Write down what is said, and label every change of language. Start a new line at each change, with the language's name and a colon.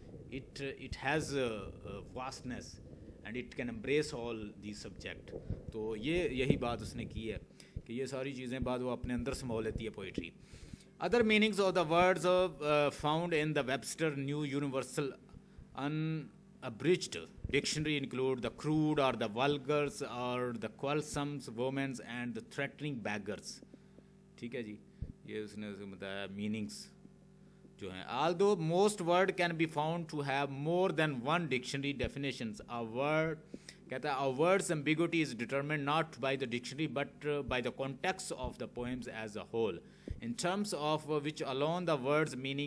English: It has a vastness and it can embrace all these subjects.
Urdu: تو یہی بات اس نے کی ہے کہ یہ ساری چیزیں بعد وہ اپنے اندر سمو لیتی ہے poetry.
English: Other meanings of the words found in the Webster new universal unabridged dictionary include the crude or the vulgars or the quarrelsome women and the threatening beggars.
Urdu: ٹھیک ہے جی, یہ اس نے بتایا میننگس جو ہیں.
English: although most word can be found to have more than one dictionary definitions, a word
Urdu: کہتا ہے
English: a word's ambiguity is determined not by the dictionary but by the context of the poems as a whole, in terms of which alone the word's meaning